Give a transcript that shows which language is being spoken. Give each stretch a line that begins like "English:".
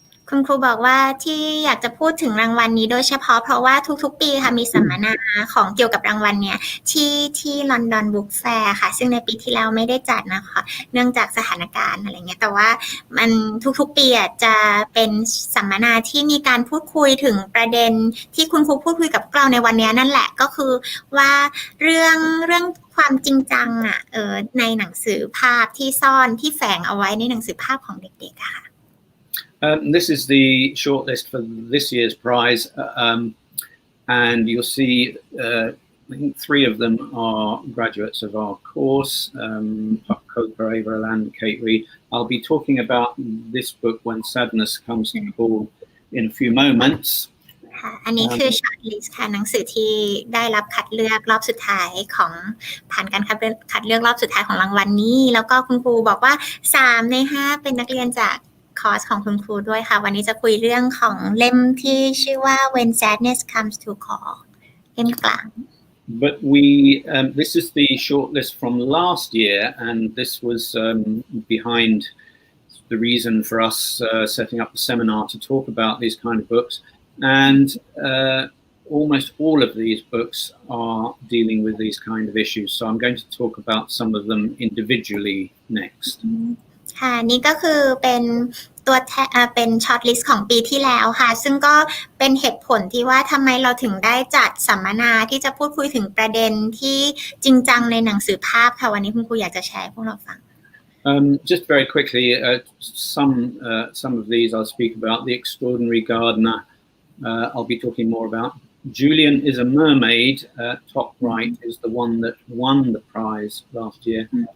Thai: คุณครูบอกว่าที่อยากจะพูดถึงรางวัลนี้โดยเฉพาะเพราะว่าทุกๆปีค่ะมีสัมมนาของเกี่ยวกับรางวัลเนี่ยที่ลอนดอนบุ๊กแฟร์ค่ะซึ่งในปีที่แล้วไม่ได้จัดนะคะเนื่องจากสถานการณ์อะไรเงี้ยแต่ว่ามันทุกๆปีจะเป็นสัมมนาที่มีการพูดคุยถึงประเด็นที่คุณครูพูดคุยกับเราในวันนี้นั่นแหละก็คือว่าเรื่องความจริงจังในหนังสือภาพที่ซ่อนที่แฝงเอาไว้ในหนังสือภาพของเด็กๆค่ะ
English: This is the shortlist for this year's prize, and you'll see I think 3 of them are graduates of our course, Copa, Ava, and Kate Reed. I'll be talking about this book, When Sadness Comes to Call, in a few moments.
Thai: ค่ะอันนี้คือ shortlist ค่ะหนังสือที่ได้รับคัดเลือกรอบสุดท้ายของผ่านการคัดเลือกรอบสุดท้ายของรางวัลนี้แล้วก็คุณครูบอกว่า3ใน5เป็นนักเรียนจากคอร์สของคุณครูด้วยค่ะวันนี้จะคุยเรื่องของเล่มที่ชื่อว่า When Sadness Comes to Call เล่มกลาง
English: But this is the shortlist from last year, and this was behind the reason for us setting up the seminar to talk about these kind of books. And almost all of these books are dealing with these kind of issues. So I'm going to talk about some of them individually next.
Thai: ค่ะนี่ก็คือเป็นเป็นช็อตลิสต์ของปีที่แล้วค่ะซึ่งก็เป็นเหตุผลที่ว่าทำไมเราถึงได้จัดสัมมนาที่จะพูดคุยถึงประเด็นที่จริงจังในหนังสือภาพค่ะวันนี้คุณครูอยากจะแชร์ให้พวกเราฟัง
English: Just very quickly, some of these I'll speak about. The Extraordinary Gardener, I'll be talking more about. Julian is a Mermaid, top right, is the one that won the prize last year.